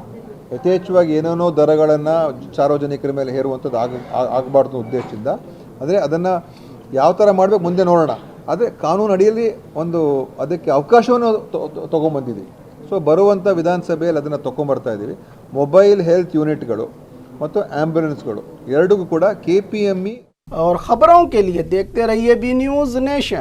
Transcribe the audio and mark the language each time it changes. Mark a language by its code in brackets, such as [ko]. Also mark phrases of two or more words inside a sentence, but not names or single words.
[kn] ಯಥೇಚ್ಛವಾಗಿ ಏನೇನೋ ದರಗಳನ್ನು ಸಾರ್ವಜನಿಕರ ಮೇಲೆ ಹೇರುವಂಥದ್ದು ಆಗಬಾರ್ದು ಉದ್ದೇಶದಿಂದ. ಅಂದರೆ ಅದನ್ನು ಯಾವ ಥರ ಮಾಡಬೇಕು ಮುಂದೆ ನೋಡೋಣ. ಆದರೆ ಕಾನೂನು ಅಡಿಯಲ್ಲಿ ಒಂದು ಅದಕ್ಕೆ ಅವಕಾಶವನ್ನು ತೊಗೊಂಬಂದಿದ್ದೀವಿ. ಸೊ ಬರುವಂಥ ವಿಧಾನಸಭೆಯಲ್ಲಿ ಅದನ್ನು ತೊಗೊಂಬರ್ತಾ ಇದ್ದೀವಿ. [en] mobile health units [kn] ಮತ್ತು ಆ್ಯಂಬುಲೆನ್ಸ್ಗಳು ಎರಡಕ್ಕೂ ಕೂಡ KPME। [hi] और खबरों के लिए देखते रहिए बी न्यूज नेशन।